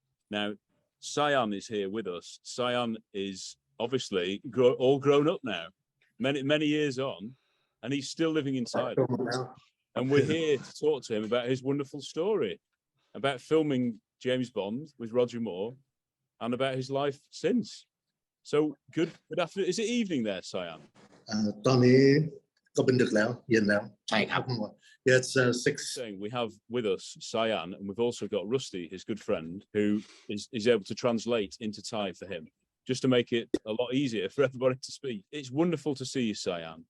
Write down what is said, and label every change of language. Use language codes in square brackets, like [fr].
[en] Now, Sayun is here with us. Sayun is obviously all grown up now, many years on, and he's still living in Thailand. And we're here to talk to him about his wonderful story, about filming James Bond with Roger Moore, and about his life since. So good afternoon. Is it evening there, Sayun? [th] ตอนนี้ก็เป็นดึกแล้วเย็นแล้ว [en] Yeah, it's 6. We have with us Sayun, and we've also got Rusty, his good friend, who is able to translate into Thai for him, just to make it a lot easier for everybody to speak. It's wonderful to see you, Sayun.